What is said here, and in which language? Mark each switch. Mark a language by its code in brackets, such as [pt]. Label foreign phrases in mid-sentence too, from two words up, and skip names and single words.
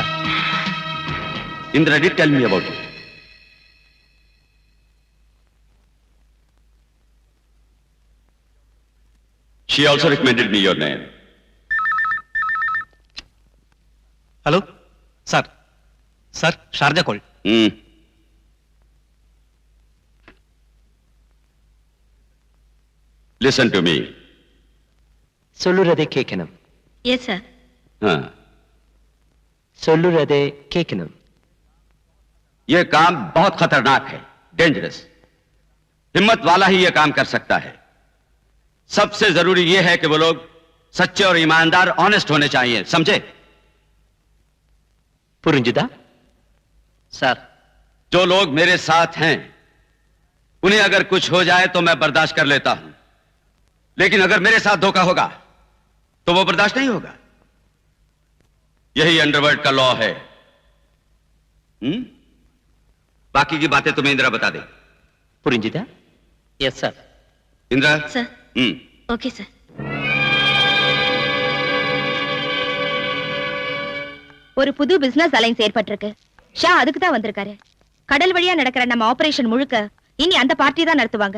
[en] Indra did tell me about it. She also recommended me your name. [ta] ஹலோ சார். சார், ஷார்ஜா கால். [en] Listen to me. [ta] சொல்லுறதை கேட்கணும். [en] Yes sir. [hi] हाँ. [ta] சொல்லுறதை கேட்கணும். [hi] ये काम बहुत खतरनाक है, डेंजरस. हिम्मत वाला ही ये काम कर सकता है. सबसे जरूरी ये है कि वो लोग सच्चे और ईमानदार, ऑनेस्ट होने चाहिए, समझे? [ta] புரிஞ்சுதா? [hi] सर, जो लोग मेरे साथ हैं उन्हें अगर कुछ हो जाए तो मैं बर्दाश्त कर लेता हूं, लेकिन अगर मेरे साथ धोखा होगा तो वो बर्दाश्त नहीं होगा. यही अंडरवर्ल्ड का लॉ है. बाकी की बातें तुम्हें इंदिरा बता दे. [ta] புரிஞ்சுதா? [en] Yes sir. [ta] इंदिरा. சார். [en] OK sir. [ta] ஒரு புது [en] business alliance [ta] ஏற்பட்டிருக்கு. ஷா அதுக்கு தான் வந்திருக்காரு. கடல் வழியா நடக்கிற நம்ம ஆபரேஷன் முழுக்க இனி அந்த பார்ட்டி தான் நடத்துவாங்க.